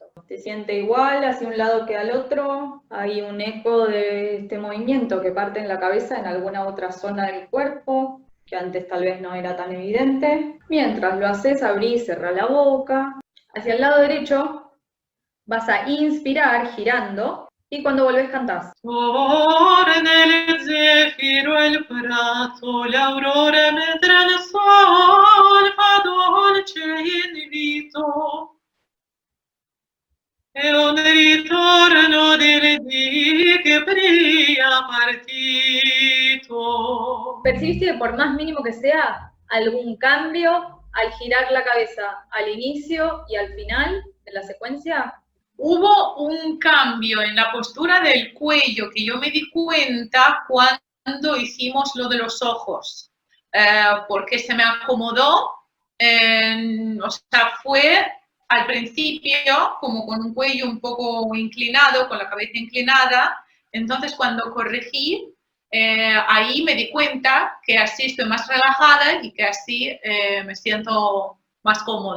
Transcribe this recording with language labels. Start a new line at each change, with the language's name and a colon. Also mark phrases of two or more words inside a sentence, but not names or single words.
Spanish: Se siente igual hacia un lado que al otro, hay un eco de este movimiento que parte en la cabeza en alguna otra zona del cuerpo, que antes tal vez no era tan evidente. Mientras lo haces, abrí y cerrá la boca. Hacia el lado derecho vas a inspirar girando y cuando volvés cantás.
Italian: torna il zeffiro al prato, l'aurora mentre il sole fa dolce invito. È un ritorno delle dì che pria partito.
Spanish: ¿Percibiste que por más mínimo que sea, algún cambio al girar la cabeza al inicio y al final de la secuencia? Hubo un cambio en la postura del cuello que yo me di cuenta cuando hicimos lo de los ojos, porque se me acomodó, o sea, fue al principio como con un cuello un poco inclinado, con la cabeza inclinada, entonces cuando corregí, ahí me di cuenta que así estoy más relajada y que así me siento más cómoda.